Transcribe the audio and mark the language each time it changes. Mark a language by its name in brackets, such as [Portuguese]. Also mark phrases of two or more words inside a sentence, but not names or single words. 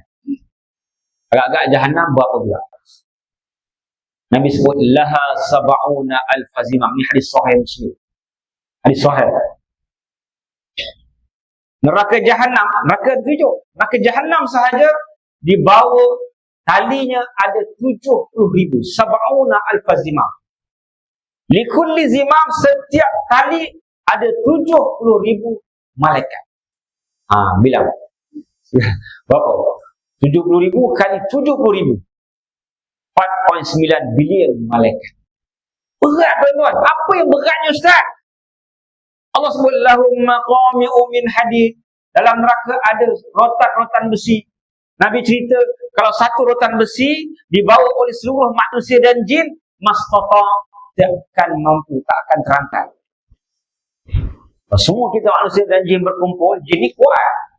[Malay] Agak-agak Jahannam berapa pula? Nabi sebut [Arabic] laha sab'una alfazimah. [Malay] Ini hadis sahih Muslim. Hadis sahih. Neraka Jahannam, neraka 7. Neraka Jahannam sahaja dibawa talinya ada 70,000. [Arabic] Sab'una alfazimah. Likulli zimam, [Malay] setiap tali ada 70,000 malaikat. Bilang. Berapa? 70,000 kali 70,000. 4.9 bilion malaikat. Berat tuan-tuan. Apa yang beratnya Ustaz? Allah sebut [Arabic] lahum maqami'u min hadid. [Malay] Dalam neraka ada rotan-rotan besi. Nabi cerita kalau satu rotan besi dibawa oleh seluruh manusia dan jin, mastata, tak akan mampu, tak akan terangkat. Semua kita manusia dan jin berkumpul, jin ni kuat.